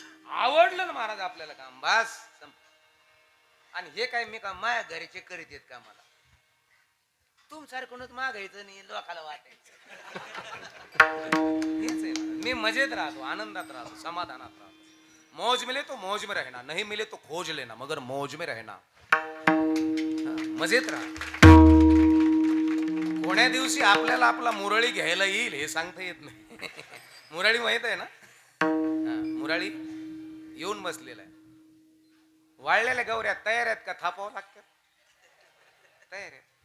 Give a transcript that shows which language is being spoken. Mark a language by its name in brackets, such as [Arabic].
[Marathi] आवडलं ना महाराज आपल्याला काम बस. आणि हे काय मी का माया घरीचे करीत येत का मला तुमसारखूनच मागायचं नाही लोकाला वाटायचं. हेच आहे. मी मजेत राहतो आनंदात राहतो समाधानात राहतो. [Hindi] मौज मिले तो मौज में रहना नहीं मिले तो खोज लेना मगर मौज में रहना. [Marathi] मजेत राहा. कोण्या दिवशी आपल्याला आपला मुरळी घ्यायला येईल हे सांगता येत नाही. मुरळी माहित आहे ना. मुरळी येऊन बसलेला आहे. वाळलेल्या गौऱ्या तयार आहेत का थापावं लागतात. तयार आहे.